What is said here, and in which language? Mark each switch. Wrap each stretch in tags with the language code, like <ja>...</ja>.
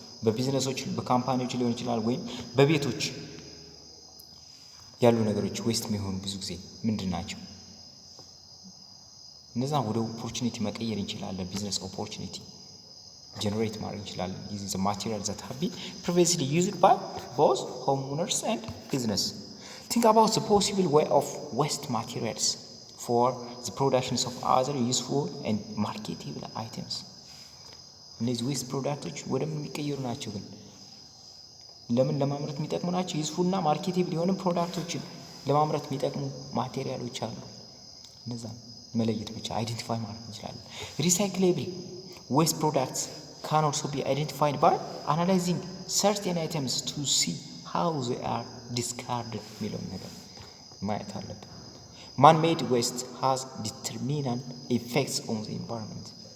<am>በቢዝነሶች በካምፓኒዎች ሊሆን ይችላል ወይም በቤቶች ያሉ ነገሮች ዌስት የሚሆኑ ብዙ ጊዜ ምንድን ናቸው? እነዛ ወደ ኦፖርቹኒቲ መቀየር እንችላለን። ቢዝነስ ኦፖርቹኒቲ generate ማድረግ እንችላለን</am> <en>using the materials that have been previously used by both homeowners and business. Think about the possible way of waste materials for the productions of other useful and marketable items.</en> <am>እነዚህ ዌስት ፕሮዳክቶች ወደ ምን የሚቀየሩ ናቸው? ግን ለምን ለማምረት የሚጠቅሙ ናቸው? ዩዝፉል እና ማርኬቴብል የሆኑ ፕሮዳክቶችን ለማምረት የሚጠቅሙ ማቴሪያሎች አሉ። እነዛ መለየት ብቻ አይደንቲፋይ ማድረግ እንችላለን። ሪሳይክሌብል</am> <en>waste products can also be identified by analyzing certain items to see how they are discarded</en> <am>የሚለውን ነገር ማየት አለብን።</am> <en>Man-made waste has determinant effects on the environment.</en>